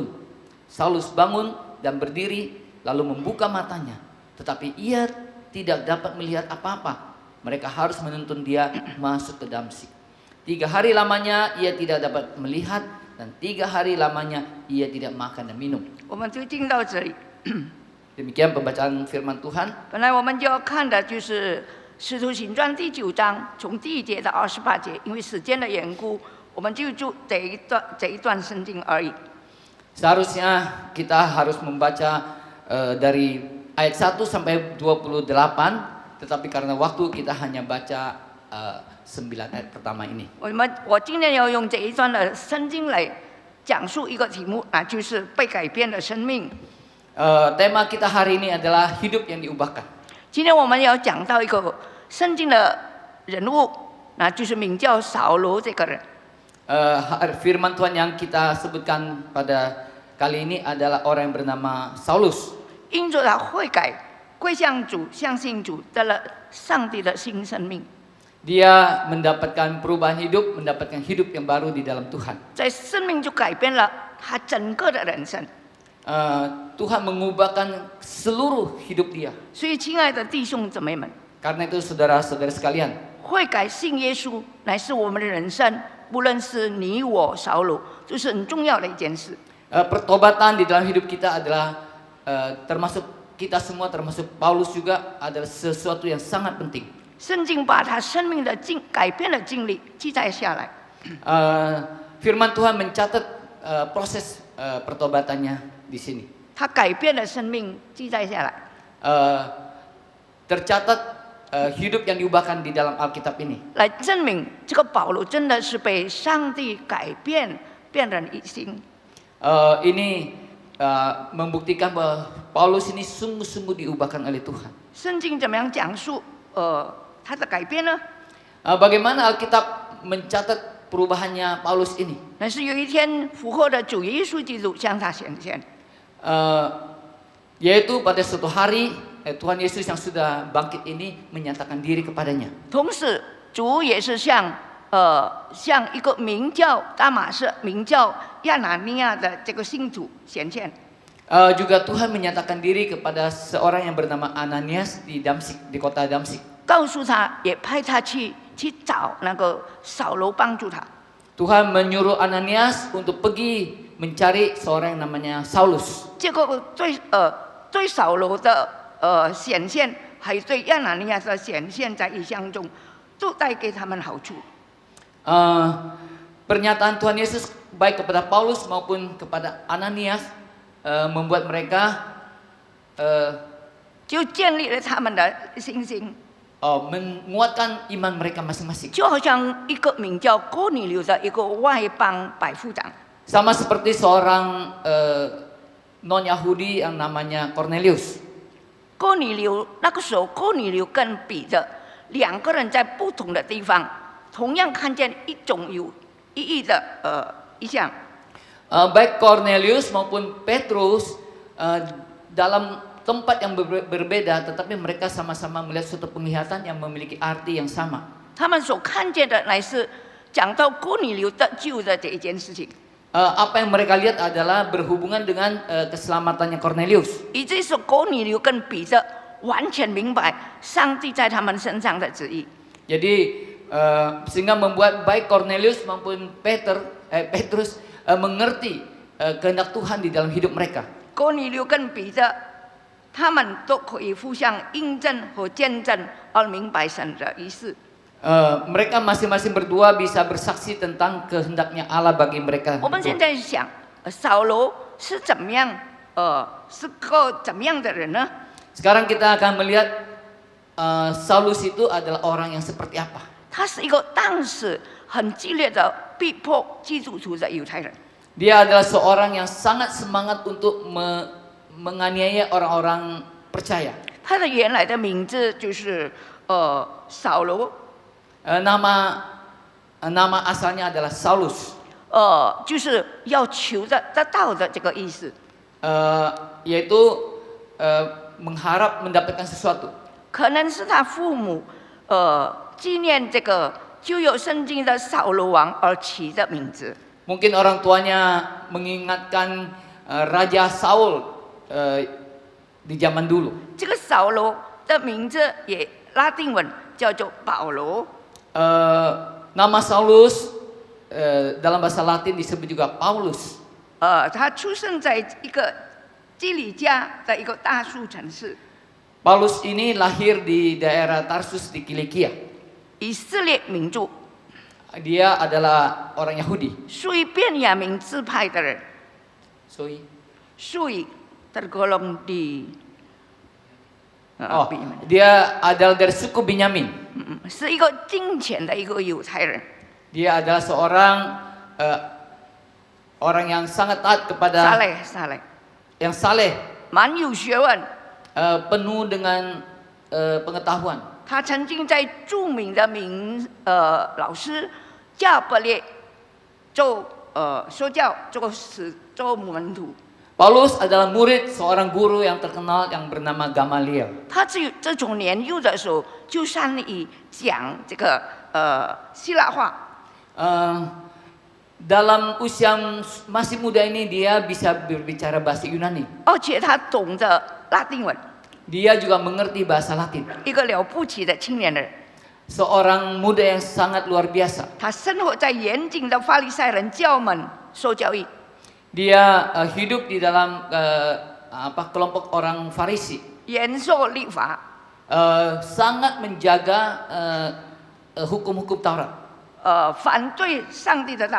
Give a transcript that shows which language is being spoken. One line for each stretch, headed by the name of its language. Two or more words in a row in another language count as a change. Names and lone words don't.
Indonesian: Saulus bangun dan berdiri, lalu membuka matanya, tetapi ia tidak dapat melihat apa-apa. Mereka harus menuntun dia masuk ke Damsyik. 3 hari lamanya ia tidak dapat melihat, dan 3 hari lamanya ia tidak makan dan minum.
Chinese: 我们就进到这里。
Indonesian: Demikian pembacaan firman Tuhan.
Chinese: 本来我们就要看的就是《使徒行传》第9章，从第1节到28节，因为时间的缘故，我们就这一段圣经而已。
Indonesian: Seharusnya kita harus membaca dari ayat 1 sampai 28, tetapi karena waktu kita hanya baca 9 ayat pertama ini.
Chinese: 我今天要用这一段的圣经来讲述一个题目，那就是被改变的生命。
Indonesian: Tema kita hari ini adalah hidup yang diubahkan.
Chinese: 今天我们要讲到一个圣经的人物，那就是名叫扫罗这个人。
Indonesian: Firman Tuhan yang kita sebutkan pada kali ini adalah orang yang bernama Saulus.
Chinese: 因着他悔改、归向主、相信主，得了上帝的新生命。
Indonesian: Dia mendapatkan perubahan hidup, mendapatkan hidup yang baru di dalam Tuhan.
Chinese: 在生命就改变了他整个的人生。
Indonesian: Tuhan mengubahkan seluruh hidup dia.
Chinese: 所以，亲爱的弟兄姊妹们，
Indonesian: Karena itu saudara-saudara sekalian,
Chinese: 悔改信耶稣乃是我们的人生不论是你我扫罗，这是很重要的一件事。
Indonesian: Pertobatan di dalam hidup kita adalah termasuk kita semua, termasuk Paulus juga adalah sesuatu yang sangat penting.
Chinese: 圣经把他生命的改变的经历记载下来。
Indonesian: Firman Tuhan mencatat proses pertobatannya di sini.
Chinese: 他改变了生命记载下来。
Indonesian: Tercatat hidup yang diubahkan di dalam Alkitab ini.
Chinese: 来证明这个保罗真的是被上帝改变，变人一心。
Indonesian: Ini membuktikan bahwa Paulus ini sungguh-sungguh diubahkan oleh Tuhan.
Chinese: 圣经怎么样讲述他的改变呢？
Indonesian: Bagaimana Alkitab mencatat perubahannya Paulus ini?
Chinese: 那是有一天复活的主耶稣基督向他显现，
Indonesian: Yaitu pada suatu hari Tuhan Yesus yang sudah bangkit ini menyatakan diri kepadanya.
Chinese: 同时主也是向一个名叫大马士、名叫亚拿尼亚的这个信徒显现。
Indonesian: Juga Tuhan menyatakan diri kepada seorang yang bernama Ananias di Damsik, di kota Damsik.
Chinese: 告诉他，也派他去找那个扫罗帮助他。
Indonesian: Tuhan menyuruh Ananias untuk pergi mencari seorang yang namanya Saulus.
Chinese: 这个对扫罗的显现，还有对亚拿尼亚的显现，在异象中，都带给他们好处。
Indonesian: Pernyataan Tuhan Yesus baik kepada Paulus maupun kepada Ananias membuat mereka
Chinese: 就建立了他们的信心，
Indonesian: menguatkan iman mereka masing-masing.
Chinese: 就好像一个名叫哥尼流的一个外邦百夫长，
Indonesian: Sama seperti seorang non Yahudi yang namanya Cornelius.
Chinese: 哥尼流那个时候，哥尼流跟彼得两个人在不同的地方，同样看见一种有意义的意象。
Indonesian: Baik Cornelius maupun Petrus dalam tempat yang berbeda, tetapi mereka sama-sama melihat suatu penglihatan yang memiliki arti yang sama.
Chinese: 他们所看见的乃是讲到哥尼流得救的这一件事情。
Indonesian: Apa yang mereka lihat adalah berhubungan dengan keselamatannya Cornelius.
Chinese: 以至是哥尼流跟彼得完全明白上帝在他们身上的旨意。
Indonesian: Jadi sehingga membuat baik Cornelius maupun Petrus mengerti kehendak Tuhan di dalam hidup mereka.
Chinese: 哥尼流跟彼得，他们都可以互相印证和见证，而明白神的意思。
Indonesian: Mereka masing-masing berdua bisa bersaksi tentang kehendaknya Allah bagi mereka.
Chinese: 我们现在想，扫罗是怎么样？是个怎么样的人呢？
Indonesian: Sekarang kita akan melihat Saulus itu adalah orang yang seperti apa.
Chinese: 他是一个当时很激烈的逼迫基督徒的犹太人。
Indonesian: Dia adalah seorang yang sangat semangat untuk menganiaya orang-orang percaya.
Chinese: 他的原来的名字就是扫罗，
Indonesian: Nama asalnya adalah Saulus.
Chinese: 就是要求得到的这个意思。
Indonesian: Yaitu mengharap mendapatkan sesuatu.
Chinese: 可能是他父母纪念这个旧有圣经的扫罗王而起的名字。
Indonesian: Mungkin orang tuanya mengingatkan Raja Saul di zaman dulu.
Chinese: 这个扫罗的名字也拉丁文叫做保罗。
Indonesian: Nama Saulus dalam bahasa Latin disebut juga Paulus.
Chinese: 他出生在一个基里加的一个大树城市。
Indonesian: Paulus ini lahir di daerah Tarsus di Kilikia.
Chinese: 以色列民族，
Indonesian: Dia adalah orang Yahudi.
Chinese: 属于便雅明支派的人，
English: Sorry.
Indonesian: 属于 tergolong di Oh, dia adalah dari suku Benyamin.
Chinese: 是一个敬虔的一个犹太人。
Indonesian: Dia adalah seorang orang yang sangat taat kepada saleh， yang saleh,
Chinese: 蛮有学问。
Indonesian: penuh dengan pengetahuan.
Chinese: 他曾经在著名的老师加百列做说教，做门徒。
Indonesian: Paulus adalah murid seorang guru yang terkenal yang bernama Gamaliel.
Chinese: 他这种年幼的时候就善于讲这个希腊话。
Indonesian: Dalam usia masih muda ini dia bisa berbicara bahasa Yunani.
Chinese: 而且他懂得拉丁文。
Indonesian: Dia juga mengerti bahasa Latin.
Chinese: 一个了不起的青年人。
Indonesian: seorang muda yang sangat luar biasa.
Chinese: 他生活在严谨的法利赛人教门受教育，
Indonesian: Dia hidup di dalam kelompok orang Farisi,
Chinese: 严守律法，
Indonesian: sangat menjaga hukum-hukum Taurat.
Chinese: 反对上帝的道。